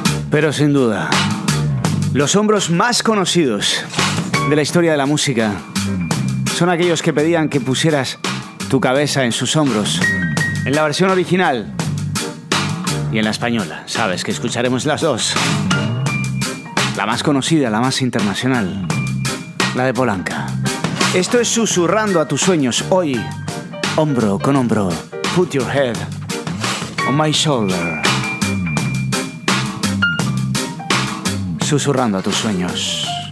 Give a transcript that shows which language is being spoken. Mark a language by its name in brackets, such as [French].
[Spanish] Pero sin duda, los hombros más conocidos de la historia de la música son aquellos que pedían que pusieras tu cabeza en sus hombros, en la versión original y en la española. Sabes que escucharemos las dos. La más conocida, la más internacional, la de Polanka. Esto es Susurrando a tus sueños hoy, hombro con hombro. [English] Put your head on my shoulder. [Spanish] Susurrando a tus sueños.